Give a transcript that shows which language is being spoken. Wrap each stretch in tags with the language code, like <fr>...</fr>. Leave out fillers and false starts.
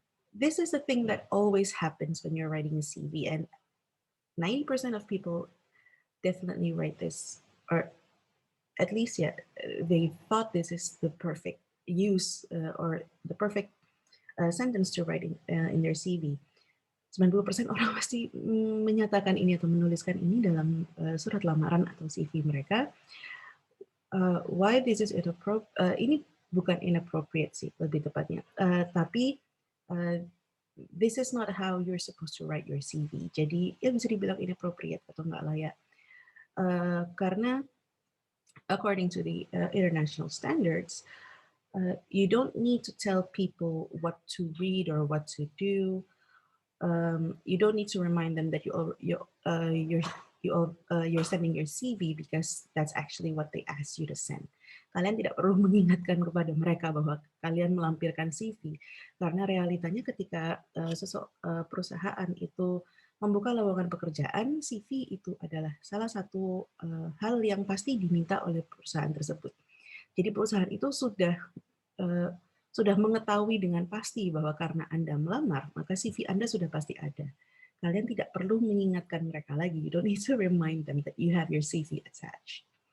<en>This is the thing that always happens when you're writing a CV, and 90% of people definitely write this, or at least they thought this is the perfect use or the perfect sentence to write in their CV.</en> <id>90% orang pasti menyatakan ini atau menuliskan ini dalam surat lamaran atau CV mereka.</id> <en>Why this is inappropriate?</en> <id>Ini bukan inappropriate sih, lebih tepatnya.</id> <en>Tapi this is not how you're supposed to write your CV.</en> <id>Jadi ya bisa dibilang inappropriate atau nggak layak.</id> <en>Karena according to the international standards, you don't need to tell people what to read or what to do. You don't need to remind them that you're sending your CV because that's actually what they asked you to send.</en> <id>Kalian tidak perlu mengingatkan kepada mereka bahwa kalian melampirkan CV, karena realitanya ketika perusahaan itu membuka lowongan pekerjaan, CV itu adalah salah satu hal yang pasti diminta oleh perusahaan tersebut. Jadi perusahaan itu sudah mengetahui dengan pasti bahwa karena Anda melamar, maka CV Anda sudah pasti ada. Kalian tidak perlu mengingatkan mereka lagi.</id> <en>You don't need to remind them that you have your CV attached.</en>